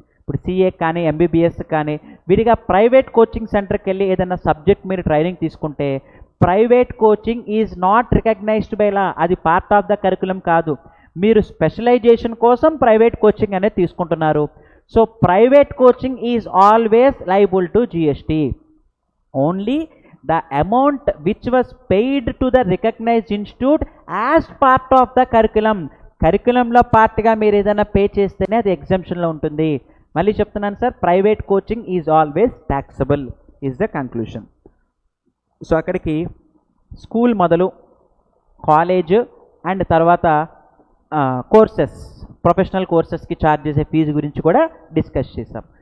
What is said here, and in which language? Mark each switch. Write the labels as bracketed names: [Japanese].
[Telugu] ఇప్పుడు సిఏ కానీ, ఎంబీబీఎస్ కానీ విడిగా ప్రైవేట్ కోచింగ్ సెంటర్కి వెళ్ళి ఏదైనా సబ్జెక్ట్ మీరు ట్రైనింగ్ తీసుకుంటే [English] Private coaching is not recognized by law. [Telugu] అది పార్ట్ ఆఫ్ ద కరికులం కాదు. మీరు స్పెషలైజేషన్ కోసం ప్రైవేట్ కోచింగ్ అనేది తీసుకుంటున్నారు. [English] So private coaching is always liable to GST. Only the amount which was paid to the recognized institute as part of the కరికులంలో [Telugu] పార్ట్గా మీరు ఏదైనా pay చేస్తేనే అది ఎగ్జామ్షన్లో ఉంటుంది. మళ్ళీ చెప్తున్నాను sir, [English] Private coaching is always taxable is the conclusion. [Telugu] So అక్కడికి school మొదలు college and తర్వాత కోర్సెస్, ప్రొఫెషనల్ కోర్సెస్కి ఛార్జ్ చేసే ఫీజు గురించి కూడా డిస్కస్ చేసాం.